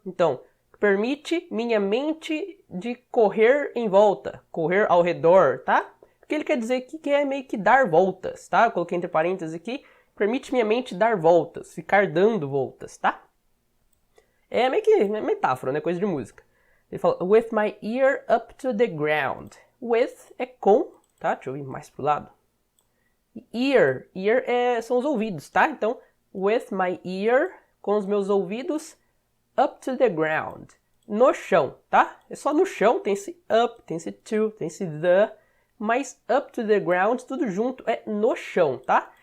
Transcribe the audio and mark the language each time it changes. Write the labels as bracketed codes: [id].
[pt] Então, permite minha mente de correr em volta, correr ao redor, tá? Porque ele quer dizer aqui que é meio que dar voltas, tá? Eu coloquei entre parênteses aqui, permite minha mente dar voltas, ficar dando voltas, tá? É meio que metáfora, né? Coisa de música. Ele fala, [en] with my ear up to the ground. [pt] With é com, tá? Deixa eu ir mais pro lado. Ear são os ouvidos, tá? Então, [en] with my ear, [pt] com os meus ouvidos, [en] up to the ground. [pt] No chão, tá? É só no chão, tem esse up, tem esse to, tem esse the, mas [en] up to the ground, [pt] tudo junto, é no chão, tá?